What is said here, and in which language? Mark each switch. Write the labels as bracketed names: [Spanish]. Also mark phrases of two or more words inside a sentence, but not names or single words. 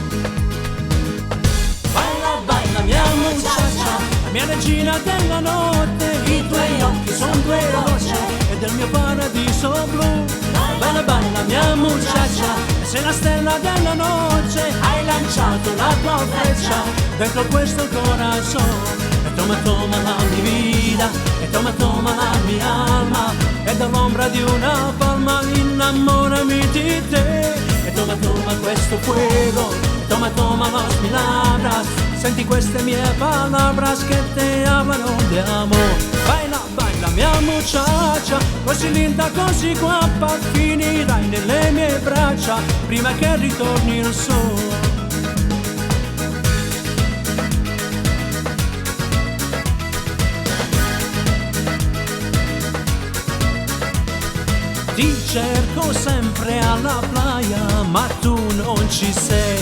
[Spanish] Baila, baila [Italian] mia muchacha, la mia regina della notte, i tuoi occhi sono due rocce e del mio paradiso blu. [Spanish] Baila, baila [Italian] mia muchacha, sei la stella della notte, hai lanciato la tua freccia dentro questo corazon. E [Spanish] toma, toma [Italian] la mia vita, e [Spanish] toma, toma [Italian] la mia alma, e dall'ombra di una palma innamorami di te. [Spanish] E toma, toma questo fuego, toma, toma las palabras, [Italian] senti queste mie palabras che [Spanish] te hablano [Italian] di amor. [Spanish] Baila, baila mia muchacha, [Italian] così linda, così guapa, finirai nelle mie braccia prima che ritorni il sole. Ti cerco sempre alla playa, ma tu non ci sei.